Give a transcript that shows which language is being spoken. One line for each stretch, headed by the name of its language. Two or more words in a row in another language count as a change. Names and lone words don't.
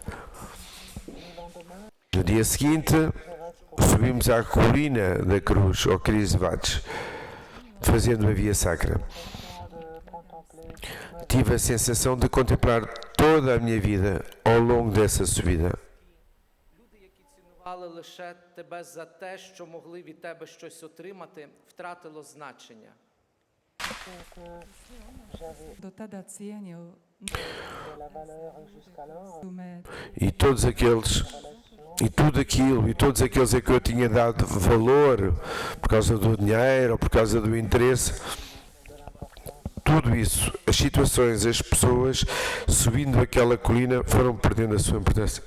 Portuguese: No dia seguinte, subimos à colina da Cruz, ao Crisvates, fazendo a via sacra. Tive a sensação de contemplar toda a minha vida ao longo dessa subida.
Ukrainian: Люди, які цінували лише тебе за те, що могли від тебе щось отримати, втратило значення.
Croatian: do tada cijenil me
Portuguese: E todos aqueles, e tudo aquilo, e todos aqueles a que eu tinha dado valor por causa do dinheiro ou por causa do interesse, tudo isso, as situações, as pessoas subindo aquela colina foram perdendo a sua importância.